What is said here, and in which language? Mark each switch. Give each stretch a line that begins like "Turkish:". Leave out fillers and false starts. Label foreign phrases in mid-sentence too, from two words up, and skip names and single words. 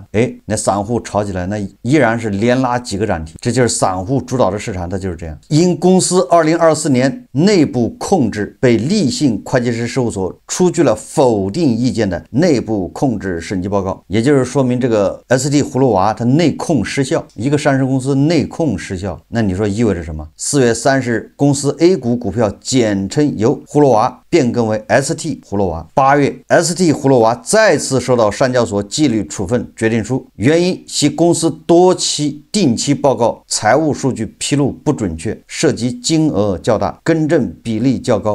Chinese: 那散戶炒起來，那依然是連拉幾個漲停，這就是散戶主導的市場，它就是這樣。因公司2024年內部控制被立信會計師事務所出具了否定意見的內部控制審計報告，也就是說明這個 ST 葫蘆娃它内控失效，一個上市公司內控失效，那你说意味着什麼？4月30日，公司 A 股股票简称由葫蘆娃变更為 ST 葫蘆娃。8月 ST 葫蘆娃再次收到上交所紀律處分決定書，原因係公司多期定期報告財務數據披露不準確，涉及金額較大，更正比例較高。